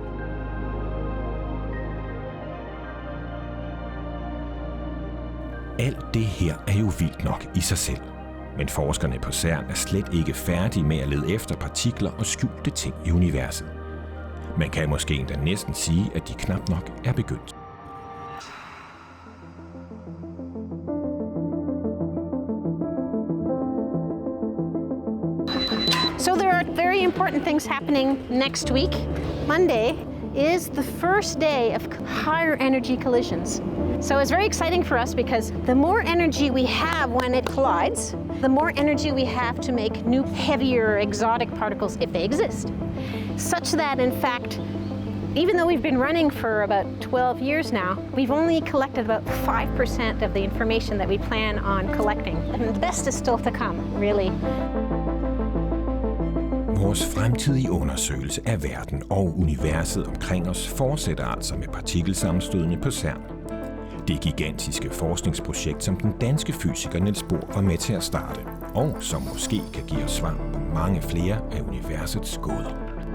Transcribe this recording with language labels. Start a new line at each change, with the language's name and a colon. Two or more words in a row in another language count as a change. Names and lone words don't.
Danish: Alt det her er jo vildt nok i sig selv. Men forskerne på CERN er slet ikke færdige med at lede efter partikler og skjulte ting i universet. Man kan måske endda næsten sige, at de knap nok er begyndt.
English: So there are very important things happening next week. Monday is the first day of higher energy collisions. So it's very exciting for us because the more energy we have when it collides, the more energy we have to make new, heavier, exotic particles if they exist. Such that, in fact, even though we've been running for about 12 years now, we've only collected about 5% of the information that we plan on collecting. And the best is still to come, really.
Danish: Vores fremtidige undersøgelse af verden og universet omkring os fortsætter altså med partikelsammenstødene på CERN. Det gigantiske forskningsprojekt, som den danske fysiker Niels Bohr var med til at starte, og som måske kan give os svar på mange flere af universets gåder.